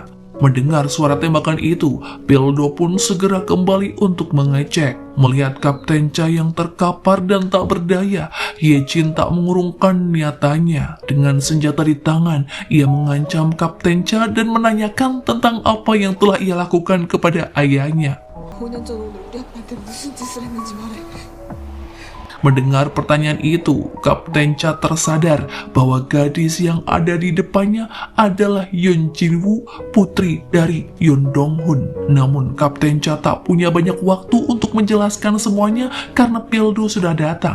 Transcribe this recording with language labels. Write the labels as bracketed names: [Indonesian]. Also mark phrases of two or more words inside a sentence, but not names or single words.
[Indonesian] Mendengar suara tembakan itu, Pildo pun segera kembali untuk mengecek. Melihat Kapten Cha yang terkapar dan tak berdaya, Hyejin tak mengurungkan niatannya. Dengan senjata di tangan, ia mengancam Kapten Cha dan menanyakan tentang apa yang telah ia lakukan kepada ayahnya. [Korean] 5년 전 오늘 우리 아빠한테 무슨 짓을 했는지 말해. [Indonesian] Mendengar pertanyaan itu, Kapten Cha tersadar bahwa gadis yang ada di depannya adalah Yeon Jin-woo, putri dari Yeon Dong-hun. Namun, Kapten Cha tak punya banyak waktu untuk menjelaskan semuanya karena Pildu sudah datang.